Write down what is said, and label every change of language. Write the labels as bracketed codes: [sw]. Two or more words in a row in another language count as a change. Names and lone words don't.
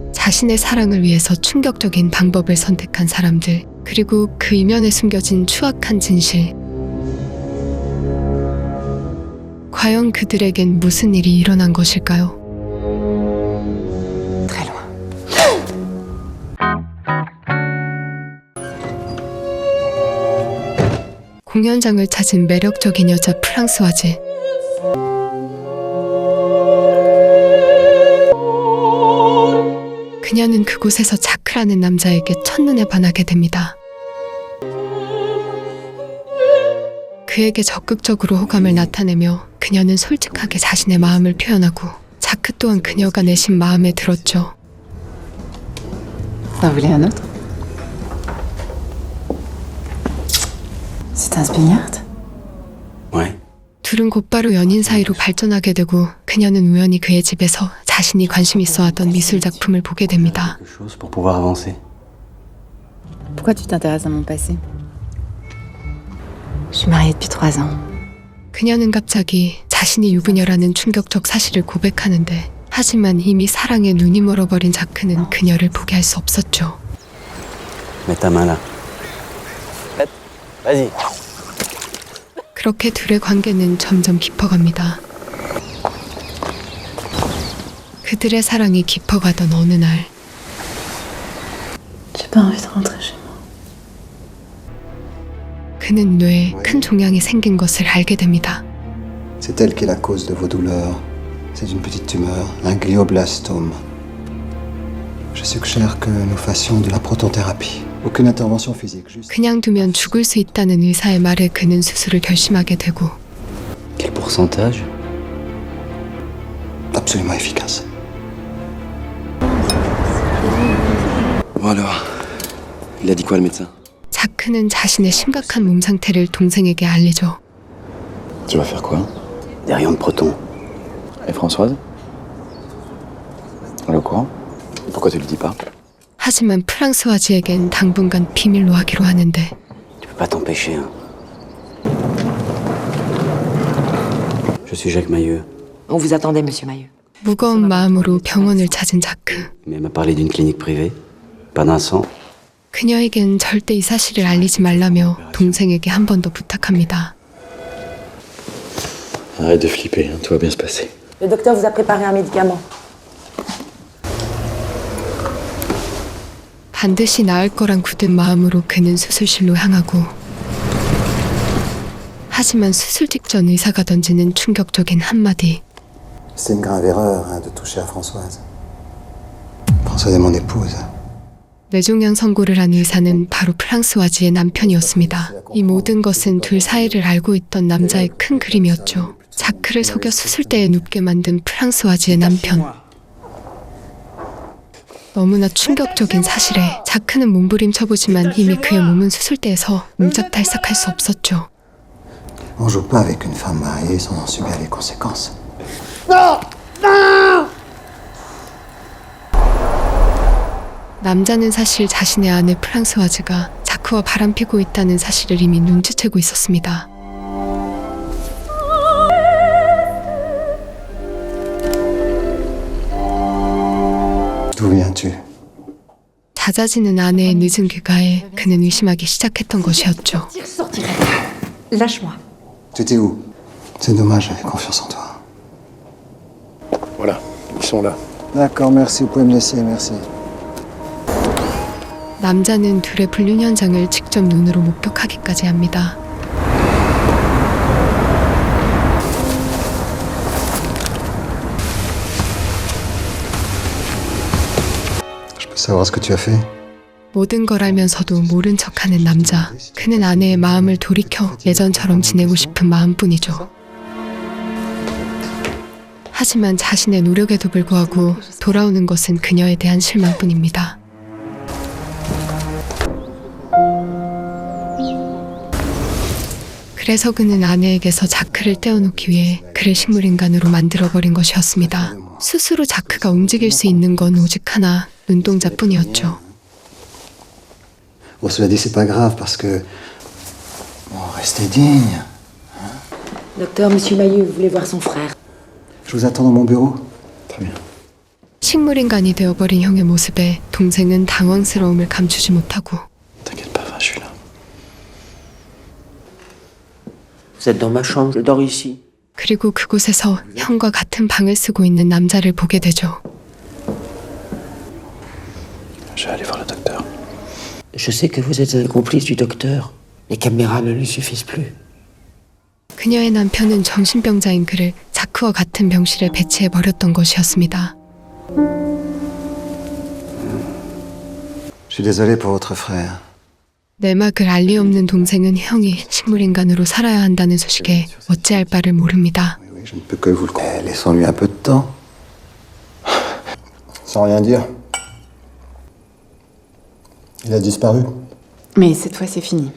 [ko] 자신의 사랑을 위해서 충격적인 방법을 선택한 사람들, 그리고 그 이면에 숨겨진 추악한 진실. 과연 그들에겐 무슨 일이 일어난 것일까요? [fr] Très loin. [ko] 공연장을 찾은 매력적인 여자 프랑스와즈. 그녀는 그곳에서 자크라는 남자에게 첫눈에 반하게 됩니다. 그에게 적극적으로 호감을 나타내며 그녀는 솔직하게 자신의 마음을 표현하고 자크 또한 그녀가 내신 마음에 들었죠. [fr] Vous en voulez un autre? C'est un Spignard? Ouais. [ko] 둘은 곧바로 연인 사이로 발전하게 되고 그녀는 우연히 그의 집에서 자신이 관심 있어 하던 미술 작품을 보게 됩니다. [fr] Quelque chose pour pouvoir avancer. Pourquoi tu t'intéresses à mon passé? Je suis mariée depuis 3 ans. [ko] 그녀는 갑자기 자신이 유부녀라는 충격적 사실을 고백하는데, 하지만 이미 사랑에 눈이 멀어버린 자크는 그녀를 포기할 수 없었죠. [fr] Mets ta main là. Vas-y. [ko] 그렇게 둘의 관계는 점점 깊어갑니다. 그들의 사랑이 깊어가던 어느 날, [fr] J'ai pas envie de rentrer chez moi. [ko] 그는 뇌에 큰 종양이 생긴 것을 알게 됩니다. [fr] C'est elle qui est la cause de vos douleurs. C'est une petite tumeur, un glioblastome. Je suggère que nous fassions de la protothérapie. Aucune intervention physique, juste... [ko] 그냥 두면 죽을 수 있다는 의사의 말에 그는 수술을 결심하게 되고, [fr] Quel pourcentage? Absolument efficace. Bon alors. Il a dit quoi le médecin? [ko] 자크는 자신의 심각한 몸 상태를 동생에게 알리죠. [fr] Tu vas faire quoi? Des rayons de proton. Et Françoise? Elle est au courant? Pourquoi tu le dis pas? [ko] 하지만 프랑스와즈에겐 당분간 비밀로 하기로 하는데, [fr] Tu peux pas t'empêcher, hein. Je suis Jacques Mailleux. On vous attendait, monsieur Mailleux. [ko] 무거운 마음으로 병원을 찾은 자크. [fr] Mais elle m'a parlé d'une clinique privée. Pas d'un sang. [ko] 그녀에겐 절대 이 사실을 알리지 말라며 동생에게 한 번 더 부탁합니다. [fr] Arrête de flipper, hein. Tout va bien se passer. Le docteur vous a préparé un médicament. [ko] 반드시 나을 거란 굳은 마음으로 그는 수술실로 향하고, 하지만 수술 직전 의사가 던지는 충격적인 한마디. [fr] C'est une grave erreur hein, de toucher à Françoise. Françoise est mon épouse. [ko] 뇌종양 선고를 한 의사는 바로 프랑스와즈의 남편이었습니다. 이 모든 것은 둘 사이를 알고 있던 남자의 큰 그림이었죠. 자크를 속여 수술대에 눕게 만든 프랑스와즈의 남편. 너무나 충격적인 사실에 자크는 몸부림쳐보지만 이미 그의 몸은 수술대에서 옴짝달싹할 수 없었죠. [fr] On joue pas avec une femme mariée sans en subir les conséquences. [ko] 남자는 사실 자신의 아내 프랑스와즈가 자크와 바람피고 있다는 사실을 이미 눈치채고 있었습니다. [fr] D'où viens-tu? [ko] 잦아지는 아내의 늦은 귀가에 그는 의심하기 시작했던 것이었죠. [fr] Lâche-moi. Tu étais où? C'est dommage, j'avais confiance en toi. Voilà, ils sont là. D'accord, merci, vous pouvez me laisser, merci. [ko] 남자는 둘의 불륜 현장을 직접 눈으로 목격하기까지 합니다. [fr] Je peux savoir ce que tu as fait? [ko] 모든 걸 알면서도 모른 척하는 남자. 그는 아내의 마음을 돌이켜 예전처럼 지내고 싶은 마음뿐이죠. 하지만 자신의 노력에도 불구하고 돌아오는 것은 그녀에 대한 실망뿐입니다. 그래서 그는 아내에게서 자크를 떼어놓기 위해 그를 식물인간으로 만들어버린 것이었습니다. 스스로 자크가 움직일 수 있는 건 오직 하나, 눈동자뿐이었죠. [fr] Bon, cela dit, c'est pas grave parce que... Bon, restez digne. Docteur, monsieur Mailleux voulait voir son frère. Je vous attends dans mon bureau. Très bien. [ko] 식물인간이 되어버린 형의 모습에 동생은 당황스러움을 감추지 못하고 [fr] T'inquiète pas, je suis là. Vous êtes dans ma chambre, je dors ici. [ko] 그리고 그곳에서 형과 같은 방을 쓰고 있는 남자를 보게 되죠. [fr] Je vais aller voir le docteur. Je sais que vous êtes un complice du docteur. Les caméras ne lui suffisent plus. [ko] 그녀의 남편은 정신병자인 그를 자크와 같은 병실에 배치해버렸던 것이었습니다. [fr] Je suis désolé pour votre frère. [ko] 내막을 알리 없는 동생은 형이 식물인간으로 살아야 한다는 소식에 어찌할 바를 모릅니다. [fr] Oui, oui, je ne peux que vous le conseiller. Laissons-lui un peu de temps. Sans rien dire. Il a disparu. Mais cette fois, c'est fini.